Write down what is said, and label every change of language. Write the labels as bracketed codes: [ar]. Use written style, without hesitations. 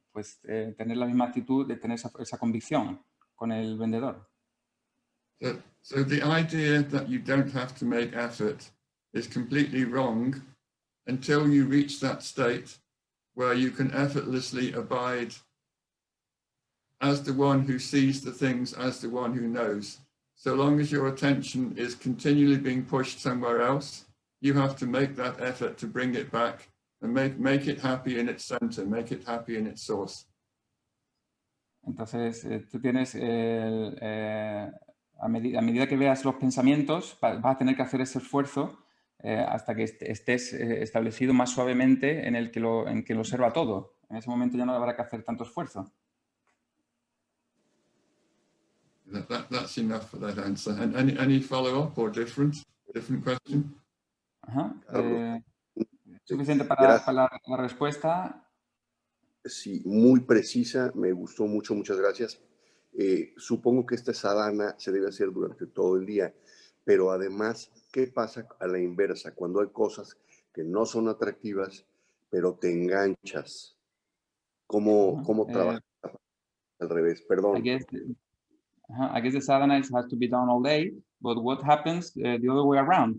[es] Pues tener la misma actitud, de tener esa convicción con el vendedor. [en] So the idea that you don't have to make effort is completely wrong until you reach that state where you can effortlessly abide as the one who sees the things, as the one who knows. So long as your attention is continually being pushed somewhere else, you have to make that effort to bring it back and make it happy in its center, make it happy in its source. [es] Entonces, tú tienes, a medida que veas los pensamientos, vas a tener que hacer ese esfuerzo hasta que estés establecido más suavemente en que lo observa todo. En ese momento ya no habrá que hacer tanto esfuerzo. [en] That's enough for that answer. And any follow-up or different question? [es] Suficiente para la respuesta. Sí, muy precisa, me gustó mucho, muchas gracias. Supongo que esta sadhana se debe hacer durante todo el día, pero además, ¿qué pasa a la inversa? Cuando hay cosas que no son atractivas, pero te enganchas. ¿Cómo trabajas al revés? Perdón. [en] I guess the sadhana has to be done all day, but what happens the other way around?